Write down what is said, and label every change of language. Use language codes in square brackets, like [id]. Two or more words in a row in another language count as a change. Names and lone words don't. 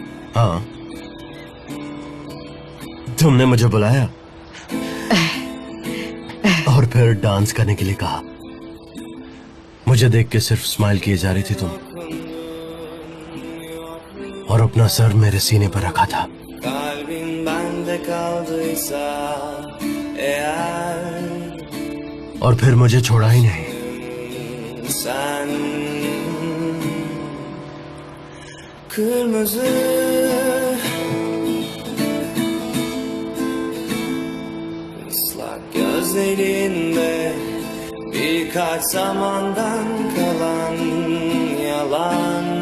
[hi] हाँ, तुमने मुझे बुलाया और फिर डांस करने के लिए कहा। मुझे देख के सिर्फ स्माइल किए जा रही थी तुम, और अपना सर मेरे सीने पर रखा था। [tr] Kalbin bende kaldıysa eğer, [hi] और फिर मुझे छोड़ा ही नहीं। [tr] sen kırmızı ıslak gözlerinde birkaç zamandan kalan yalan,